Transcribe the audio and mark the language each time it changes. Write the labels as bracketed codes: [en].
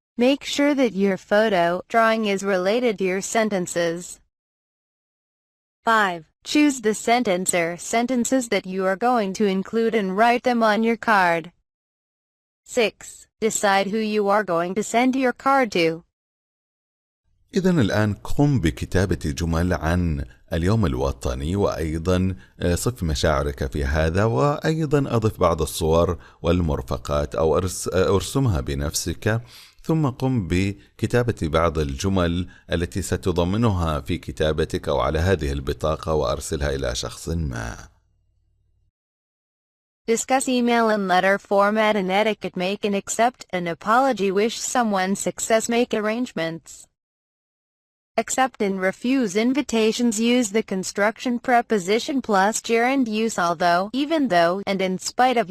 [en] Make sure that your photo drawing is related to your sentences. 5. Choose the sentence or sentences that you are going to include and write them on your card. 6. Decide who you are going to send your card to. [ar] إذن الآن قم بكتابة جمل عن اليوم الوطني، وأيضا صف مشاعرك في هذا، وأيضا أضف بعض الصور والمرفقات أو أرسمها بنفسك، ثم قم بكتابة بعض الجمل التي ستضمنها في كتابتك أو على هذه البطاقة وأرسلها إلى شخص ما. [en] Discuss email and letter format and etiquette. Make and accept an apology. Wish someone success. Make arrangements. Accept and refuse invitations. Use the construction preposition plus gerund. Use although, even though, and in spite of.